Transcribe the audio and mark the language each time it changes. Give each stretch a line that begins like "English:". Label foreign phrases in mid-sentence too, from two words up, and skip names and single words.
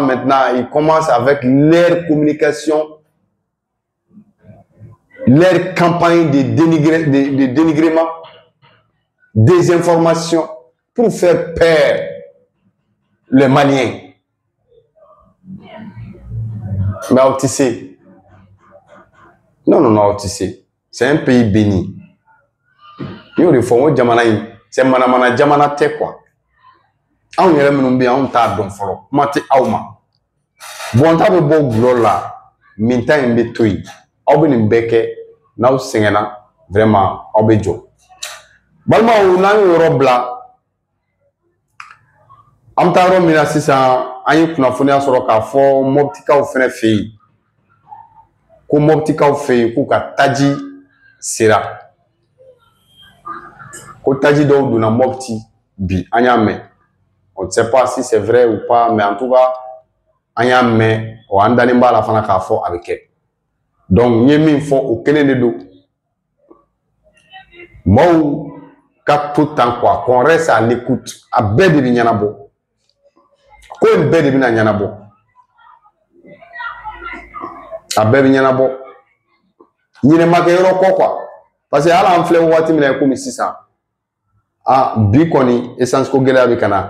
French: Maintenant, ils commencent avec leur communication, leur campagne de dénigrement, des informations pour faire peur les Maliens. Mais Autissé, non, Autissé, c'est un pays béni.
Bambara: C'est manamana jamana te quoi. On yɛrɛ minnu bɛ yen anw t'a dɔn fɔlɔ kuma tɛ aw ma. Bon ta bɛ bɔ gulɔ la min ta in bɛ to yen aw bɛ nin bɛɛ kɛ n'aw sɛgɛnna vraiment aw bɛ jɔ. Balimaw n'an ye yɔrɔ bila an bɛ taa yɔrɔ min na sisan an ye kunnafoniya sɔrɔ k'a fɔ Moptikaw fɛnɛ fɛ yen ko Moptikaw fɛ yen k'u ka taji sera. Ko taji dɔw donna Mopti bi an y'a mɛn.
French: On ne sait pas si c'est vrai ou pas, mais en tout cas,
Bambara: an y'a mɛn o an dalen b'a la fana k'a fɔ a bɛ kɛ. Donc n ye min fɔ o kelen de don. Maaw ka to tan quoi,
French: qu'on reste à l'écoute.
Bambara: A bɛɛ de bɛ ɲɛnabɔ. Ko in bɛɛ de bɛna ɲɛnabɔ. A bɛɛ bɛ ɲɛnabɔ. Ɲinɛ kɛ yɔrɔ kɔ quoi.
French: Parce que
Bambara: hali an filɛ waati min na komi sisan. Bi kɔni essence ko gɛlɛya bɛ ka na.